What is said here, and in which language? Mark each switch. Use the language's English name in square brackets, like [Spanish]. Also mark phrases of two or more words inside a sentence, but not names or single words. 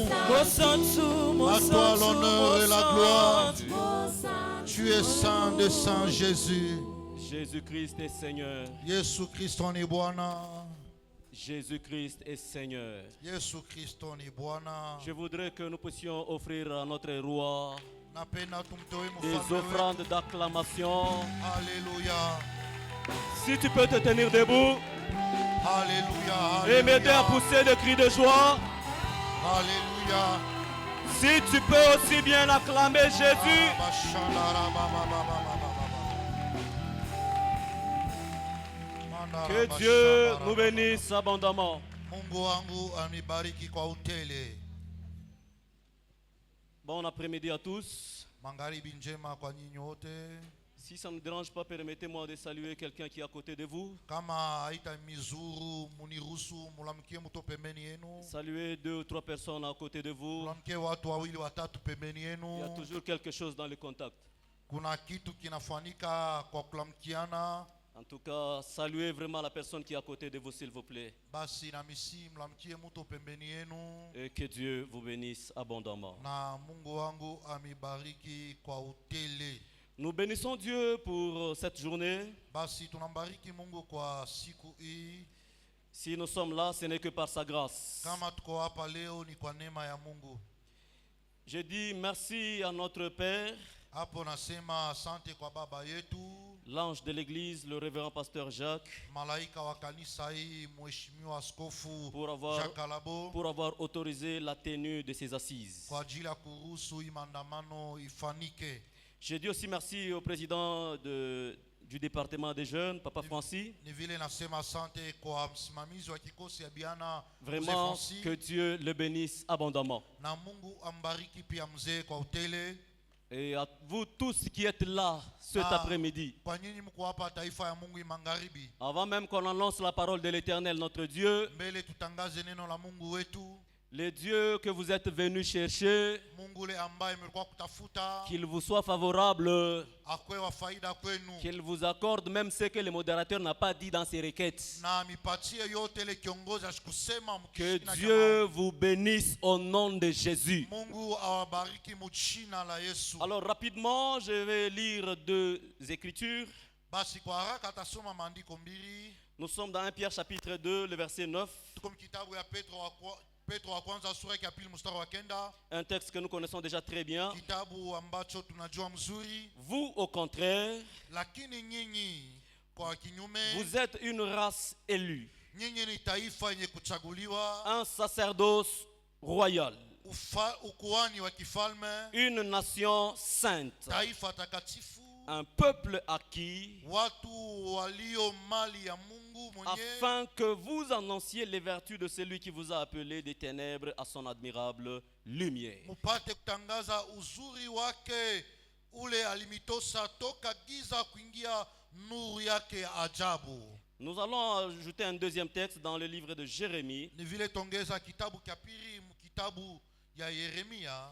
[French] À toi l'honneur et la gloire. Tu es saint de Saint Jésus. Jésus-Christ est Seigneur. [Swahili] Yesu Kristo ni Bwana. [French] Jésus-Christ est Seigneur. [Swahili] Yesu Kristo ni Bwana. [French] Je voudrais que nous puissions offrir à notre roi [Swahili] Napenda tumtoe [French] des [Swahili] mfalme wetu. [French] offrandes d'acclamation. Alléluia. Si tu peux te tenir debout Alléluia. et m'aider à pousser des cris de joie. Alléluia. Si tu peux aussi bien acclamer Jésus. Que Dieu nous bénisse abondamment. [Swahili] Mungu wangu anibariki kwa utele. [French] Bon après-midi à tous. [Swahili] Magharibi njema kwa nyinyi wote. [French] Si ça ne me dérange pas, permettez-moi de saluer quelqu'un qui est à côté de vous. [Swahili] Kama haita mizuru muniruhusu mulamkie mtu pembeni yenu. [French] Saluez 2 ou 3 personnes à côté de vous. [Swahili] Mulamkie watu wawili watatu pembeni [French] Il y a [Swahili] yenu. [French] toujours quelque chose dans le contact. [Swahili] Kuna kitu kinafanyika kwa kulamkiana. [French] En tout cas, saluez vraiment la personne qui est à côté de vous, s'il vous plaît. [Swahili] Basi na misi mlamkie mtu pembeni yenu. [French] Et que Dieu vous bénisse abondamment. [Swahili] Na Mungu wangu amibariki kwa utele. [French] Nous bénissons Dieu pour cette journée. [Swahili] Basi tunambariki Mungu kwa siku hii. [French] Si nous sommes là, ce n'est que par sa grâce. [Swahili] Kama tuko hapa leo ni kwa neema ya Mungu. [French] Je dis merci à notre Père, [Swahili] Hapo nasema asante kwa baba yetu, [French] l'ange de l'église, le révérend pasteur Jacques, [Swahili] malaika wa kanisa hii, mheshimiwa askofu [French] pour [Swahili] Jacques Alabo, [French] avoir autorisé la tenue de ces assises. [Swahili] kwa ajili ya kuruhusu hii maandamano ifanike. [French] Je dis aussi merci au président du département des jeunes, Papa Francis. [Swahili] Ni vile nasema asante kwa msimamizi wa kikosi ya Biana, Mzee [French] Vraiment, [Swahili] Francis. [French] que Dieu le bénisse abondamment. [Swahili] Na Mungu ambariki pia mzee kwa utele. [French] Et à vous tous qui êtes là cet Ah. après-midi, [Swahili] Kwa nyinyi mko hapa taifa ya Mungu magharibi. [French] avant même qu'on annonce la parole de l'Éternel, notre Dieu, [Swahili] Mbele tutangaze neno la Mungu wetu. [French] le Dieu que vous êtes venus chercher, [Swahili] Mungu ule ambaye mlikuwa kutafuta, [French] qu'il vous soit favorable, [Swahili] akwe wa faida kwenu. [French] qu'il vous accorde même ce que le modérateur n'a pas dit dans ses requêtes. [Swahili] Na mipatie yote ile kiongozi asikusema [French] Que [Swahili] mkishina [French] Dieu vous bénisse au nom de Jésus. [Swahili] Mungu awabariki mchina la Yesu. [French] Alors rapidement, je vais lire 2 écritures. [Swahili] Basi kwa haraka atasoma maandiko mbili. [French] Nous sommes dans 1 Pierre chapitre 2, le verset 9. [Swahili] Tuko kitabu ya Petro wa kwanza sura ya pili mstari wa kenda. [French] Un texte que nous connaissons déjà très bien. [Swahili] Kitabu ambacho tunajua mzuri. [French] Vous, au contraire, [Swahili] Lakini nyinyi kwa kinyume, [French] vous êtes une race élue, [Swahili] nyinyi ni taifa yenye kuchaguliwa, [French] un sacerdoce royal, [Swahili] ukuhani wa kifalme, [French] une nation sainte, [Swahili] taifa takatifu, [French] un peuple acquis, [Swahili] watu walio mali ya Mungu mwenyewe, [French] afin que vous annonciez les vertus de celui qui vous a appelé des ténèbres à son admirable lumière. [Swahili] mupate kutangaza uzuri wake ule alimitosa toka giza kuingia nuru yake ajabu. [French] Nous allons ajouter un deuxième texte dans le livre de Jérémie, [Swahili] Ni vile tongeza kitabu cha pili kitabu ya Yeremia,